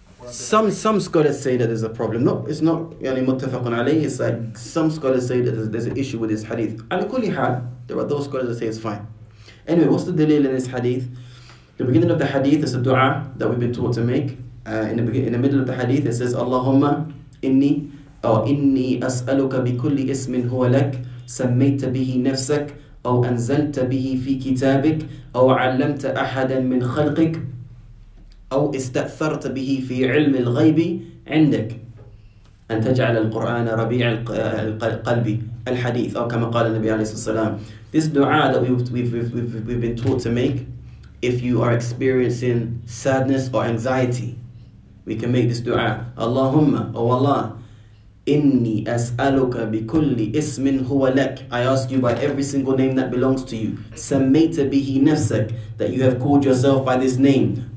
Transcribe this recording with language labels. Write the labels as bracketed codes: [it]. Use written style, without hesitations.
[en] Some scholars say that there's a problem. No, it's not يعني متفق عليه. It's like some scholars say that there's an issue with this hadith. على كل حال, there are those scholars that say it's fine. Anyway, what's the dalil in this hadith? The beginning of the hadith is a dua that we've been taught to make. [ar] In the middle of the hadith it says Allahumma inni as'aluka bi kulli ismin huwa lak sammayta bihi nafsak أو أنزلت به في كتابك أو علمت أحدا من خلقك أو استأثرت به في علم الغيب عندك أن تجعل القرآن ربيع قلبي الحديث أو كما قال النبي عليه الصلاة والسلام. [en] This dua that we've been taught to make if you are experiencing sadness or anxiety, we can make this dua. Allahumma, oh Allah, inni as'aluka bi kulli ismin huwa lak. I ask you by every single name that belongs to you. Sammayta bihi nafsak, that you have called yourself by this name.